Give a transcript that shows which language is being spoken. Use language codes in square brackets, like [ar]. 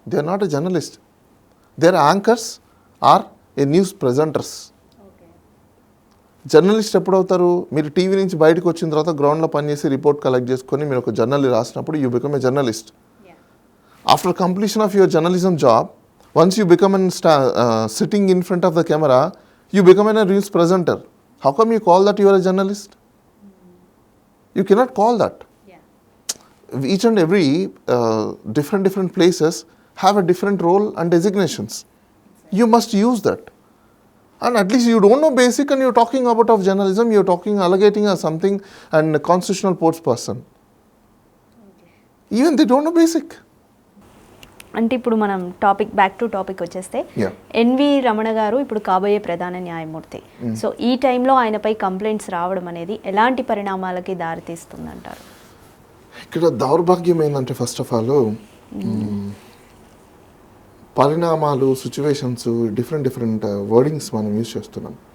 [en] They are not a journalist, they are anchors are a news presenters. [te] Journalist ఎప్పుడవుతారు? మీరు TV నుంచి బయటకు వచ్చిన తర్వాత గ్రౌండ్లో పనిచేసి రిపోర్ట్ కలెక్ట్ చేసుకొని మీరు ఒక జర్నల్ రాసినప్పుడు [en] You become a journalist. After completion of your journalism job, once you become an sitting in front of the camera, you become an news presenter. How come you call that you are a journalist? You cannot call that. Each and every different places have a different role and designations. You must use that. And at least you don't know basic and you're talking about of journalism, you're talking allocating as something and a constitutional sports person. Even they don't know basic. [te] అంటే ఇప్పుడు మనం [en] back to topic [te] వచ్చేస్తే N V Ramana గారు ఇప్పుడు కాబోయే ప్రధాన న్యాయమూర్తి. So ఈ టైంలో ఆయనపై కంప్లైంట్స్ రావడం అనేది ఎలాంటి పరిణామాలకి దారితీస్తుంది అంటారు? ఇక్కడ దౌర్భాగ్యం ఏంటంటే ఫస్ట్ ఆఫ్ ఆల్ పరిణామాలు, సిచ్యువేషన్స్, డిఫరెంట్ వర్డింగ్స్ మనం యూజ్ చేస్తున్నాం.